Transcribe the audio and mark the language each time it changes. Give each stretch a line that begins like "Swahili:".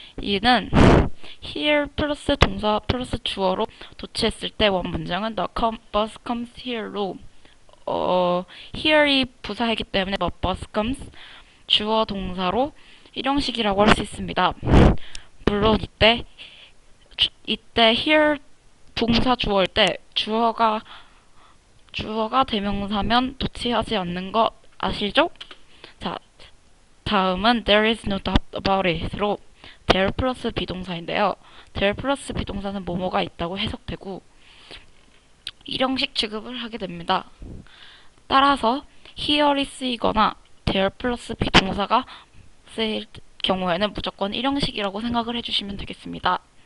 Korean: 이는 here 플러스 동사 플러스 주어로 도치했을 때 원문장은
English: the bus comes here
Korean: 로 here이 부사이기 때문에 the bus comes 주어 동사로 1형식이라고 할 수 있습니다. 물론 이때 here 동사 주어일 때 주어가 대명사면 도치하지 않는 거 아시죠? 자, 다음은
English: there is no doubt about it로 there 플러스
Korean: 비동사인데요. there 플러스 비동사는 뭐뭐가 있다고 해석되고 1형식 취급을 하게 됩니다. 따라서 here이 쓰이거나 there 플러스 비동사가 쓰일 경우에는 무조건 1형식이라고 생각을 해주시면 되겠습니다.